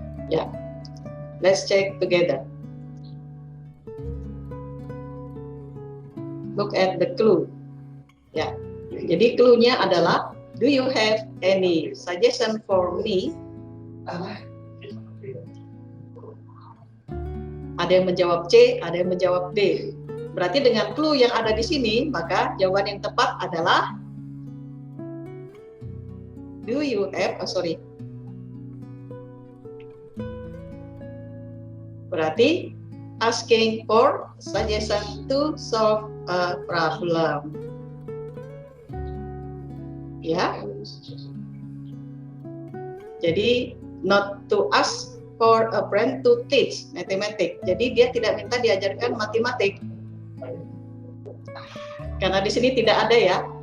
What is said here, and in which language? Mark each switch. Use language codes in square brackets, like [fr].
[en] Yeah, let's check together. Look at the clue. Ya, jadi clue-nya adalah, do you have any suggestion for me? [id] Ada yang menjawab C, ada yang menjawab D. Berarti dengan clue yang ada di sini, maka jawaban yang tepat adalah do you have, berarti asking for suggestion to solve a problem. Ya. [en] Jadi not to ask for a friend to teach mathematics. [id] Jadi dia tidak minta diajarkan matematik. Karena di sini tidak ada ya.